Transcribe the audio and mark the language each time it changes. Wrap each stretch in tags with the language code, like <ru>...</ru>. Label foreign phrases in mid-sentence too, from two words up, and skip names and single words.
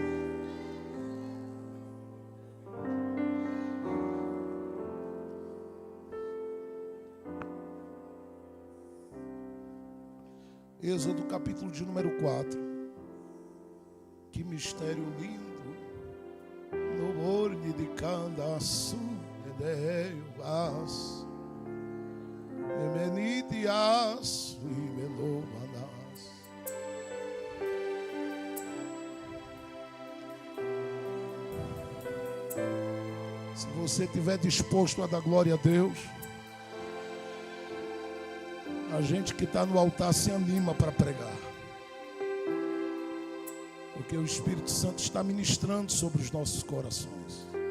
<pt>Êxodo capítulo de número 4. Que mistério lindo. No borne de candaçu, edeias, emenidias, imelomanas. Se você estiver disposto a dar glória a Deus, a gente que está no altar se anima para pregar. Porque o Espírito Santo está ministrando sobre os nossos corações.</pt>